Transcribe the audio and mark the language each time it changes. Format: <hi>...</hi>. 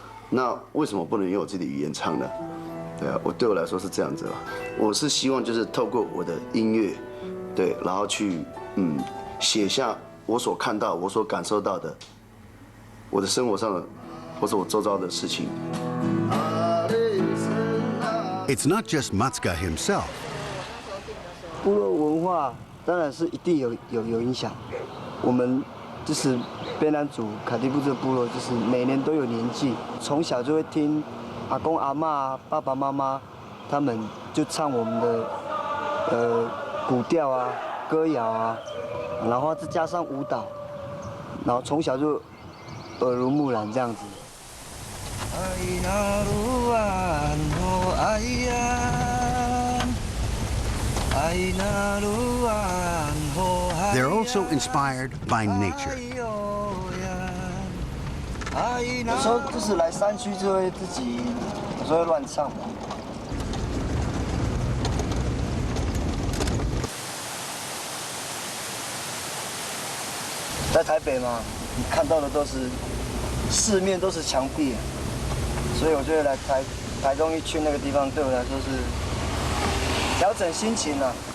<zh>那为什么不能用我自己的语言唱呢？对啊，对我来说是这样子了。我是希望就是透过我的音乐，对，然后去写下我所看到、我所感受到的，我的生活上的，或者我周遭的事情。</zh> <en>It's not just Matska himself.</en> <zh>部落文化当然是一定有影响。我们就是卑南族卡迪布这个部落，就是每年都有年祭，从小就会听阿公阿嬷、爸爸妈妈他们就唱我们的古调啊、歌谣啊，然后再加上舞蹈，然后从小就耳濡目染这样子。</zh> <en>They're also inspired by nature.</en> <zh>有时候就是来山区就会自己，有时候会乱唱嘛。在台北嘛，你看到的都是四面都是墙壁，所以我觉得来台中一去那个地方，对我来说是调整心情啊。</zh>